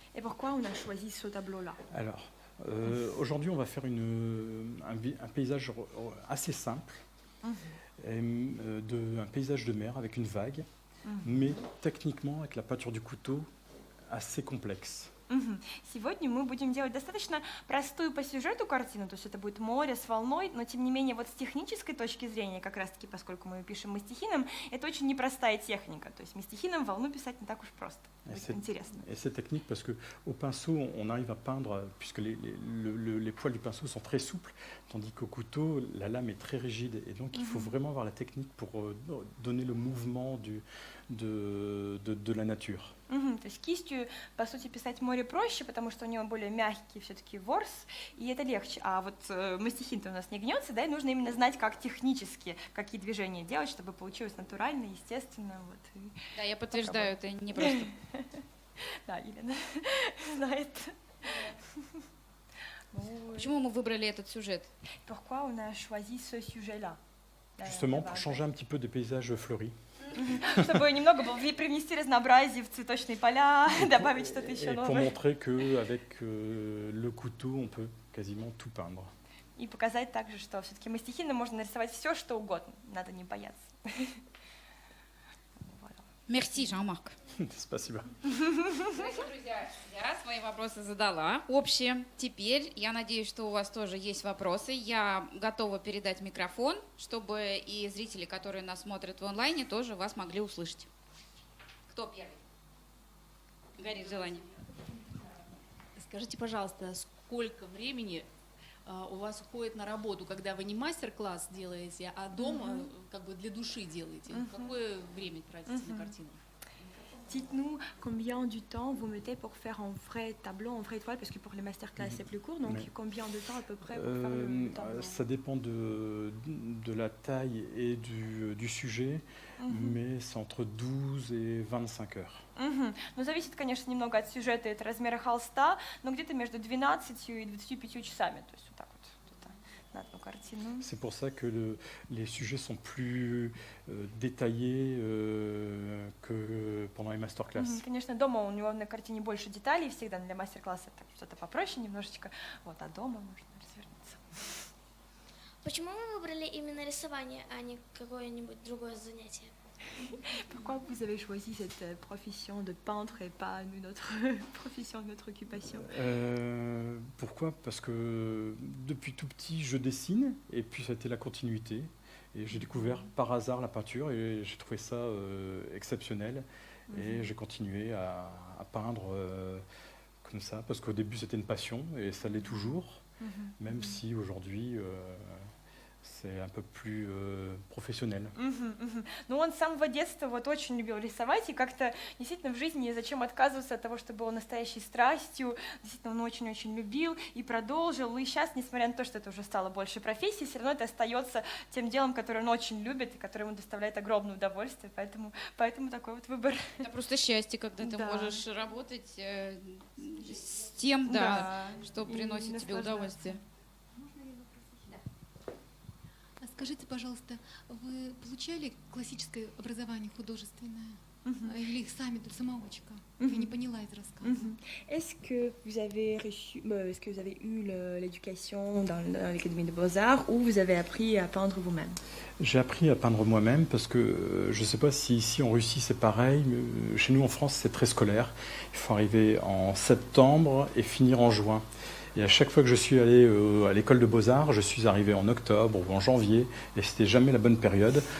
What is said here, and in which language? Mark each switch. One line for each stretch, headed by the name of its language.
French: Et pourquoi on a choisi ce tableau-là? Alors, aujourd'hui, on va faire un paysage assez simple, un paysage de mer avec une vague, mais techniquement, avec la peinture du couteau, assez complexe.
Russian: Сегодня мы будем делать достаточно простую по сюжету картину, то есть это будет море с волной, но тем не менее вот с технической точки зрения, как раз таки, поскольку мы пишем мастихином, это очень непростая техника, то есть мастихином волну писать не так уж просто, будет интересно.
French: Et c'est technique parce qu'au pinceau, on arrive à peindre, puisque les poils du pinceau sont très souples, tandis qu'au couteau, la lame est très rigide, et donc il faut vraiment avoir la technique pour donner le mouvement de la nature.
Russian: То есть кистью, по сути, писать море проще, потому что у него более мягкий все-таки ворс, и это легче. А вот мастихин-то у нас не гнется, да, и нужно именно знать, как технически, какие движения делать, чтобы получилось натурально, естественно. Вот. Да, я подтверждаю, это не просто. Да, Елена знает. Почему мы выбрали этот сюжет?
French: Pourquoi on a choisi ce sujet-là? Justement, pour changer un petit peu des paysages fleuris.
Russian: Чтобы немного привнести разнообразие в цветочные поля, добавить что-то еще
French: Et pour
Russian: новое.
French: montrer qu'avec le couteau, on peut quasiment tout peindre.
Russian: И показать также, что все-таки мастихином можно нарисовать все, что угодно, надо не бояться. Мерси, Жан-Марк. Спасибо. Дорогие друзья, я свои вопросы задала, общие. Теперь я надеюсь, что у вас тоже есть вопросы. Я готова передать микрофон, чтобы и зрители, которые нас смотрят в онлайне, тоже вас могли услышать. Кто первый? горит желание. Скажите, пожалуйста, сколько времени у вас уходит на работу, когда вы не мастер-класс делаете, а дома как бы для души делаете? Какое время тратите на картину?
French: Dites-nous combien du temps vous mettez pour faire un vrai tableau, en vraie toile, parce que pour les masterclass c'est plus court, donc Oui. combien de temps à peu près pour faire le tableau? Ça dépend de la taille et du sujet, mais c'est entre 12 et 25 heures.
Russian: Ну, зависит, конечно, немного от сюжета и от размера холста, но где-то между 12 и 25 часами, то есть вот так вот где-то на одну картину.
French: C'est pour ça que les sujets sont plus détaillés que pendant les masterclass.
Russian: Конечно, дома у него на картине больше деталей, всегда для мастер-класса это что-то попроще немножечко, вот, а дома можно развернуться. Почему вы выбрали именно рисование, а не какое-нибудь другое занятие?
French: Pourquoi vous avez choisi cette profession de peintre et pas une autre profession, une autre occupation? Pourquoi? Parce que depuis tout petit, je dessine, et puis ça a été la continuité. Et j'ai découvert par hasard la peinture, et j'ai trouvé ça exceptionnel. Et j'ai continué à peindre comme ça, parce qu'au début c'était une passion, et ça l'est toujours, même si aujourd'hui c'est un peu plus профессионально.
Russian: Ну, он с самого детства вот очень любил рисовать, и как-то действительно в жизни зачем отказываться от того, что было настоящей страстью, действительно он очень-очень любил и продолжил, и сейчас, несмотря на то, что это уже стало больше профессией, все равно это остается тем делом, которое он очень любит и которое ему доставляет огромное удовольствие, поэтому такой вот выбор. Это просто счастье, когда ты Да. можешь работать с тем, да, что и приносит тебе наслаждаться. удовольствие. А скажите, пожалуйста, вы получали классическое образование художественное? Или их сами тут самоучка? Я не поняла из рассказа.
French: Est-ce que vous avez est-ce que vous avez eu l'éducation dans l'Académie des Beaux-Arts ou vous avez appris à peindre vous-même? J'ai appris à peindre moi-même parce que je ne sais pas si ici en Russie c'est pareil, mais chez nous en France c'est très scolaire. Il faut arriver en septembre et finir en juin. Et à chaque fois que je suis allé à l'école de Beaux-Arts, je suis arrivé en octobre ou en janvier, et c'était jamais la bonne période.